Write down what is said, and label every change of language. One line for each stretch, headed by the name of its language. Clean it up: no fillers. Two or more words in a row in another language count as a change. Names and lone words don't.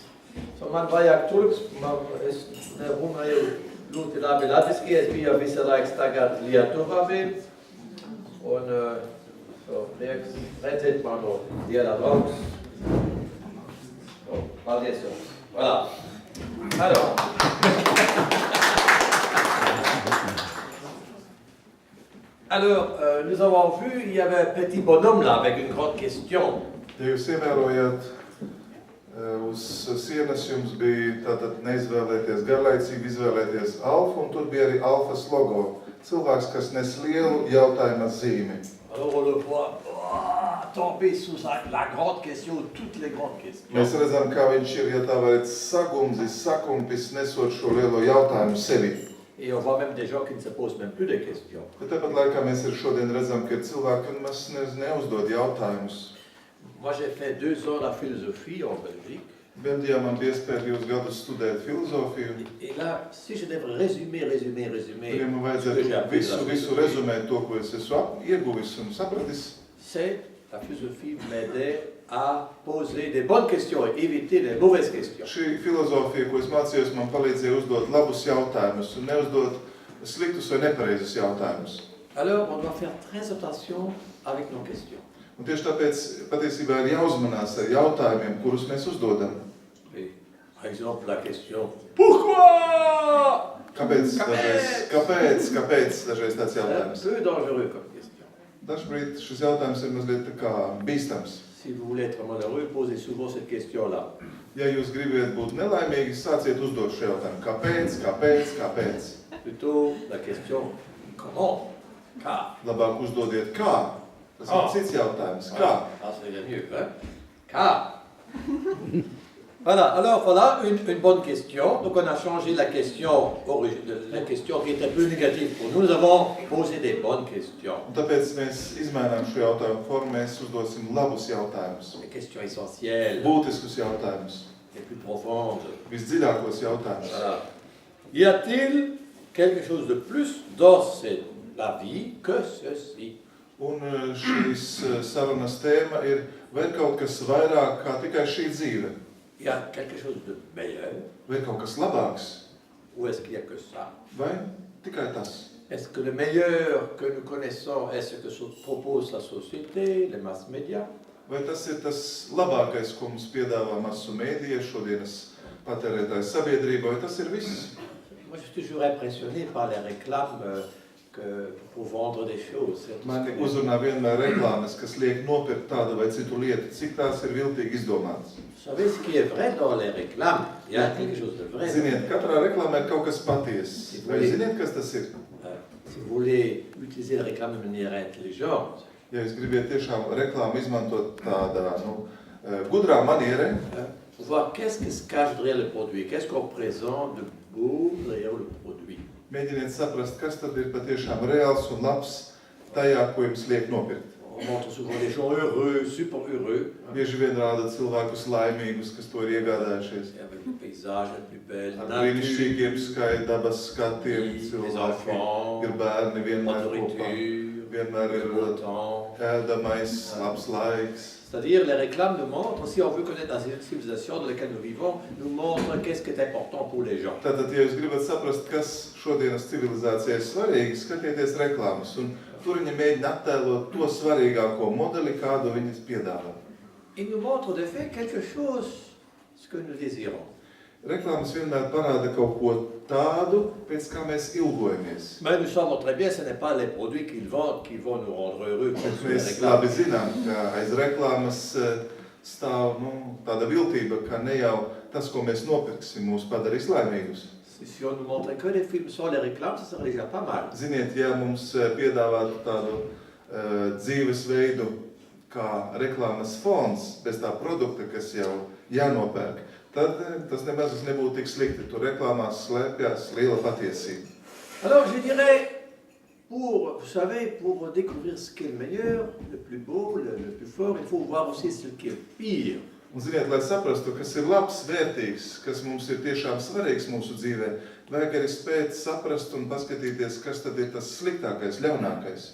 Latvian: So man vajag tulks, es runāju ļoti labi latviski, es biju visu laiku tagad Lietuvā vēl. Un prieks redzēt manu dienu draugus. Paldies jums.
French: Voilà. Alors, nous avons vu, il y avait un petit bonhomme là avec une grande question.
Latvian: Ja jūs ievērojat, uz sienas jums bija tātad neizvēlēties garlaicīgi, izvēlēties alfu, un tur bija arī alfas logo. Cilvēks, kas nes lielu jautājuma zīmi.
French: Alors on le voit tomber sous la grande question, toutes les grandes questions.
Latvian: Mēs redzam, kā viņš ir, ja tā varētu sakumpis, nesot šo lielo jautājumu sevi.
French: Et on voit même des gens qui ne se posent même plus de questions.
Latvian: Bet tāpat laikā mēs arī šodien redzam, ka ir cilvēki, un mēs neuzdod jautājumus.
French: Moi j'ai fait 2 ans la philosophie en Belgique.
Latvian: Beļģijā man bija iespēja 2 gadus studēt filozofiju.
French: Et là, si je devrais résumer
Latvian: Ja man vajadzētu visu rezumēt to, ko es esmu ieguvis un sapratis.
French: C'est la philosophie m'aidait à poser des bonnes questions et éviter les mauvaises questions.
Latvian: Šī filozofija, ko es mācījos, man palīdzēja uzdot labus jautājumus un neuzdot sliktus vai nepareizus jautājumus.
French: Alors, on doit faire très attention avec nos questions.
Latvian: Un tieši tāpēc patiesībā ir jāuzmanās ar jautājumiem, kurus mēs uzdodam.
French: Et, par exemple, la question pourquoi?
Latvian: Kāpēc dažreiz tāds
French: C'est un
Latvian: jautājums?
French: peu dangereux comme question.
Latvian: Dažbrīd šis jautājums ir mazliet tā kā bīstams.
French: Si vous voulez être malheureux, posez souvent cette question-là.
Latvian: Ja jūs gribat būt nelaimīgi, sāciet uzdot šo jautājumu. Kāpēc?
French: Plutôt la question comment? Car.
Latvian: Labāk uzdodiet kā. Tas ir cits jautājums. Kā?
French: Ah, ça serait mieux, hein? Car. Voilà, alors voilà une bonne question. Donc on a changé la question qui était plus négative pour nous. Nous avons posé des bonnes questions.
Latvian: Un tāpēc mēs izmainām šo jautājumu formu, mēs uzdosim labus jautājumus.
French: Des questions essentielles.
Latvian: Būtiskus jautājumus.
French: Les plus profondes.
Latvian: Visdziļākos jautājumus.
French: Voilà. Y a-t-il quelque chose de plus dans la vie que ceci?
Latvian: Un šīs sarunas tēma ir, vai ir kaut kas vairāk kā tikai šī dzīve?
French: Il y a quelque chose de meilleur?
Latvian: Vai ir kaut kas labāks?
French: Ou est-ce qu'il n'y a que ça?
Latvian: Vai tikai tas?
French: Est-ce que le meilleur que nous connaissons est ce que propose la société, les mass médias?
Latvian: Vai tas ir tas labākais, ko mums piedāvā masu mēdīja šodienas patērētāju sabiedrība, vai tas ir viss?
French: Moi, je suis toujours impressionné par les réclames pour vendre des choses.
Latvian: Mani uzrunā vienmēr reklāmas, kas liek nopirkt tādu vai citu lietu, cik tās ir viltīgi izdomātas.
French: Vous savez ce qui est vrai dans les réclames? Il y a quelque chose de vrai.
Latvian: Ziniet, katrā reklāmā ir kaut kas patiess. Vai ziniet, kas tas ir?
French: Si vous voulez utiliser la réclame de manière intelligente,
Latvian: Ja jūs gribat tiešām reklāmu izmantot tādā, gudrā manierē,
French: voir qu'est-ce qui se cache derrière le produit, qu'est-ce qu'on présente de beau derrière le produit.
Latvian: mēģiniet saprast, kas tad ir patiešām reāls un labs tajā, ko jums liek nopirkt.
French: On montre souvent des gens heureux, super heureux.
Latvian: Bieži vien rāda cilvēkus laimīgus, kas to ir iegādājušies.
French: Avec le paysage le plus belle,
Latvian: Ar brīnišķīgiem dabas skatiem cilvēki. Ir bērni vienmēr kopā. Vienmēr ir ēdamais, labs laiks.
French: C'est-à-dire, les réclames nous montrent, si on veut connaître la civilisation dans laquelle nous vivons, nous montrent qu'est-ce qui est important pour les gens.
Latvian: Tātad, ja jūs gribat saprast, kas šodienas civilizācijai ir svarīgi, skatieties reklāmas. Un tur viņi mēģina attēlot to svarīgāko modeli, kādu viņas piedāvā.
French: Il nous montre de fait quelque chose ce que nous désirons.
Latvian: Reklāmas vienmēr parāda kaut ko tādu, pēc kā mēs ilgojamies.
French: Mais nous savons très bien que ce n'est pas les produits qu'ils vendent qui vont nous rendre heureux.
Latvian: Bet mēs labi zinām, ka aiz reklāmas stāv tāda viltība, ka ne jau tas, ko mēs nopirksim, mūs padarīs laimīgus.
French: Si on nous montrait que les films sans les réclames, ça serait déjà pas mal.
Latvian: Ziniet, ja mums piedāvātu tādu dzīvesveidu kā reklāmas fons, bez tā produkta, kas jau jānopērk, tad tas nemaz nebūtu tik slikti. Tur reklāmās slēpjas liela patiesība.
French: Alors je dirais, vous savez, pour découvrir ce qui est le meilleur, le plus beau, le plus fort, il faut voir aussi ce qui est pire.
Latvian: Un ziniet, lai saprastu, kas ir labs, vērtīgs, kas mums ir tiešām svarīgs mūsu dzīvē, vajag arī spēt saprast un paskatīties, kas tad ir tas sliktākais, ļaunākais.